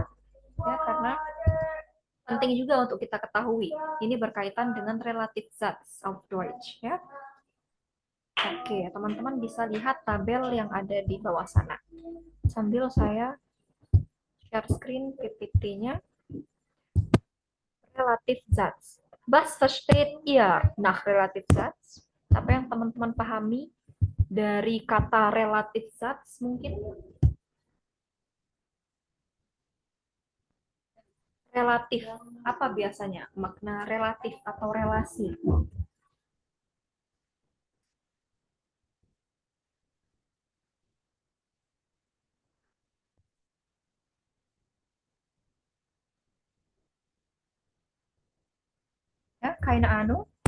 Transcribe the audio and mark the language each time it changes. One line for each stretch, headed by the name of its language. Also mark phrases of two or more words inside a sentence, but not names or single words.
Indonesian: Ya, karena penting juga untuk kita ketahui. Ini berkaitan dengan
German: relative Satz auf Deutsch.
Indonesian: Ya. Oke, teman-teman bisa lihat tabel yang ada di bawah sana. Sambil saya share screen PPT-nya.
German: Relative Satz. Was versteht ihr nach relative Satz?
Indonesian: Apa yang teman-teman pahami dari kata
German: relative Satz
Indonesian: mungkin? Relatif, apa biasanya? Makna relatif atau relasi? Ya,
German: keine Ahnung.